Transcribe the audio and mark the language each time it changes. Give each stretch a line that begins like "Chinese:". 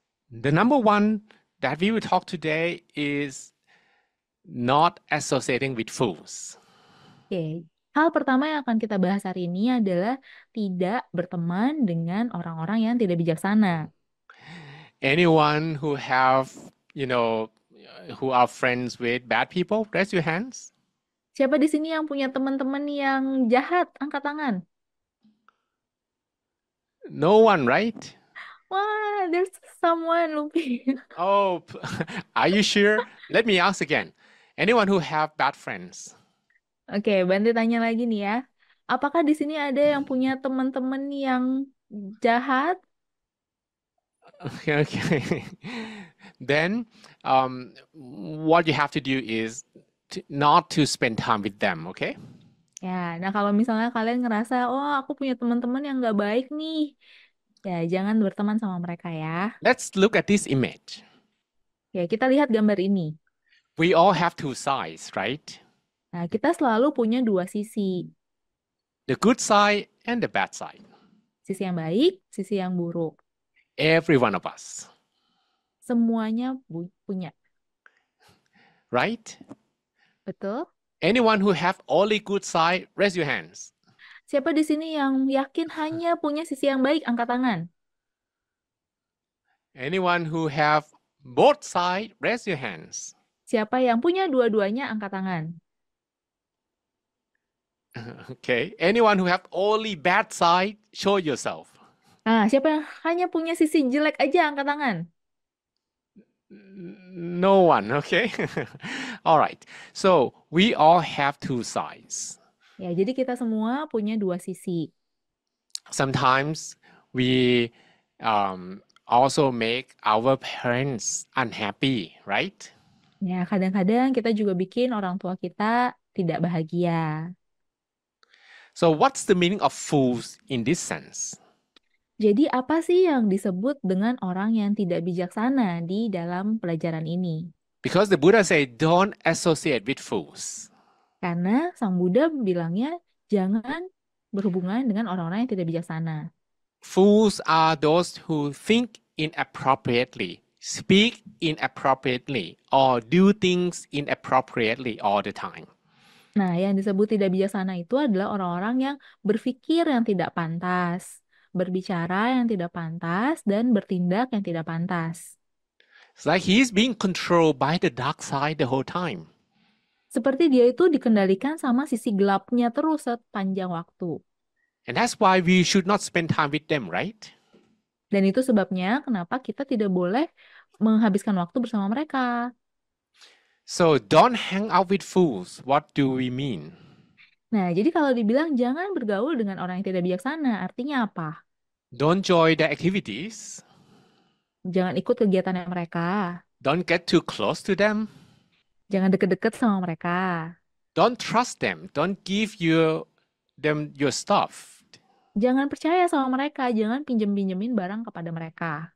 English: The number one that we will talk today is not associating with fools.
Indonesian: Oke, hal pertama yang akan kita bahas hari ini adalah tidak berteman dengan orang-orang yang tidak bijaksana.
English: Anyone who have, you know, who are friends with bad people, raise your hands.
Indonesian: Siapa di sini yang punya teman-teman yang jahat? Angkat tangan.
English: No one, right? Wah, there's someone, Lupi. Oh, are you sure? Let me ask again. Anyone who have bad friends?
Indonesian: Oke, Bantu tanya lagi nih ya. Apakah di sini ada yang punya teman-teman yang jahat?
English: Okay, okay. Then, what you have to do is not to spend time with them, okay?
Indonesian: Ya, nah kalau misalnya kalian ngerasa, oh aku punya teman-teman yang nggak baik nih, ya jangan berteman sama mereka ya.
English: Let's look at this image.
Indonesian: Ya, kita lihat gambar ini.
English: We all have two sides, right?
Indonesian: Nah, kita selalu punya dua sisi.
English: The good side and the bad side.
Indonesian: Sisi yang baik, sisi yang buruk.
English: Every one of us,
Indonesian: Semuanya punya.
English: right?
Indonesian: Betul?
English: Anyone who have only good side, raise your hands.
Indonesian: Siapa di sini yang yakin hanya punya sisi yang baik? Angkat tangan.
English: Anyone who have both side, raise your hands.
Indonesian: Siapa yang punya dua-duanya? Angkat tangan.
English: Okay. Anyone who have only bad side, show yourself.
Indonesian: Nah, siapa yang hanya punya sisi jelek aja? Angkat tangan.
English: No one, okay? All right. So we all have two sides.
Indonesian: Ya, jadi kita semua punya dua sisi.
English: Sometimes we also make our parents unhappy, right?
Indonesian: Ya, kadang-kadang kita juga bikin orang tua kita tidak bahagia.
English: So what's the meaning of fools in this sense?
Indonesian: Jadi apa sih yang disebut dengan orang yang tidak bijaksana di dalam pelajaran ini?
English: Because the Buddha said, don't associate with fools.
Indonesian: Karena Sang Buddha bilangnya jangan berhubungan dengan orang-orang yang tidak bijaksana.
English: Fools are those who think inappropriately, speak inappropriately, or do things inappropriately all the time.
Indonesian: Nah, yang disebut tidak bijaksana itu adalah orang-orang yang berpikir yang tidak pantas, berbicara yang tidak pantas, dan bertindak yang tidak pantas.
English: It's like he's being controlled by the dark side the whole time.
Indonesian: Seperti dia itu dikendalikan sama sisi gelapnya terus sepanjang waktu.
English: And that's why we should not spend time with them, right?
Indonesian: Dan itu sebabnya kenapa kita tidak boleh menghabiskan waktu bersama mereka.
English: So don't hang out with fools. What do we mean?
Indonesian: Nah, jadi kalau dibilang jangan bergaul dengan orang yang tidak bijaksana, artinya apa?
English: Don't join the activities.
Indonesian: Jangan ikut kegiatannya mereka.
English: Don't get too close to them.
Indonesian: Jangan deket-deket sama mereka.
English: Don't trust them. Don't give them your stuff.
Indonesian: Jangan percaya sama mereka. Jangan pinjem-pinjemin barang kepada mereka.